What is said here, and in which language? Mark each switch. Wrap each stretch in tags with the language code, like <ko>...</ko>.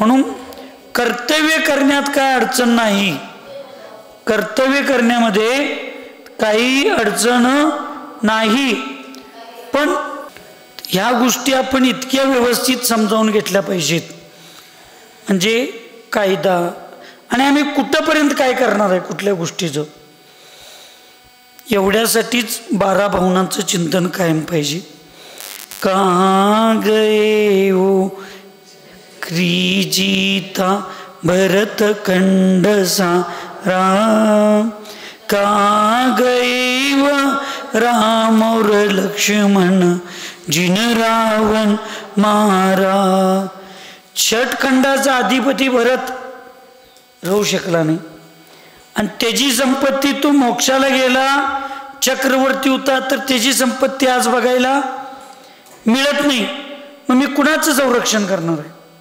<mr>म्हणून कर्तव्य करण्यात काय अडचण नाही, कर्तव्य करण्यामध्ये काही अडचण नाही, पण ह्या गोष्टी आपण इतक्या व्यवस्थित समजावून घेतल्या पाहिजेत म्हणजे कायदा. आणि आम्ही कुठंपर्यंत काय करणार आहे कुठल्या गोष्टीचं, एवढ्यासाठीच 12 भावनांचं चिंतन कायम पाहिजे.</mr> <hi>कहाँ गए हो क्रीजिता भरत खंड सारा, कहाँ गए व राम और लक्ष्मण जिन रावण मारा.</hi> <mr>षटखंडाचा अधिपती भरत राहू शकला नाही आणि त्याची संपत्ती तो मोक्षाला गेला, चक्रवर्ती होता, तर त्याची संपत्ती आज बघायला मिळत नाही. मग मी कुणाचं संरक्षण करणार आहे?</mr>